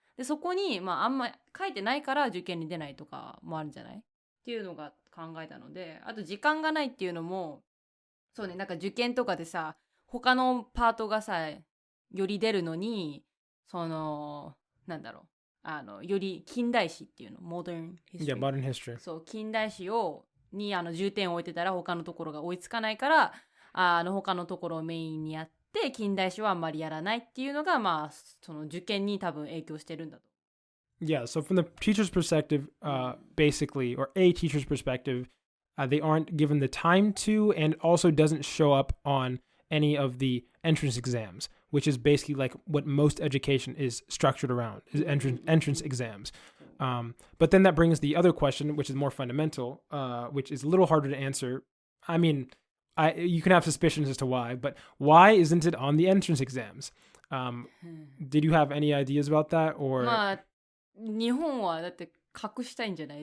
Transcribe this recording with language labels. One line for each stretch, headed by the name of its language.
Japanese: でそこに、あんま書いてないから受験に出ないとかもあるんじゃないっていうのが考えたので、あと時間がないっていうのもそうね、なんか受験とかでさ、他のパートがさより出るのに、そのなんだろう、より近代史っていうの、
English: modern history。 Yeah, modern history。
Japanese: そう近代史に重点を置いてたら他のところが追いつかないから、他のところをメインにやって近代史はあんまりやらないっていうのが、その受験に多分影響してるんだと。
English: Yeah, so from the teacher's perspective, basically, or a teacher's perspective, they aren't given the time to, and also doesn't show up on any of the entrance exams, which is basically like what most education is structured around, is entrance exams. But then that brings the other question, which is more fundamental, which is a little harder to answer. I mean, you can have suspicions as to why, but why isn't it on the entrance exams? Did you have any ideas about that, or?
Japanese: まあ日本はだって隠したいんじゃない？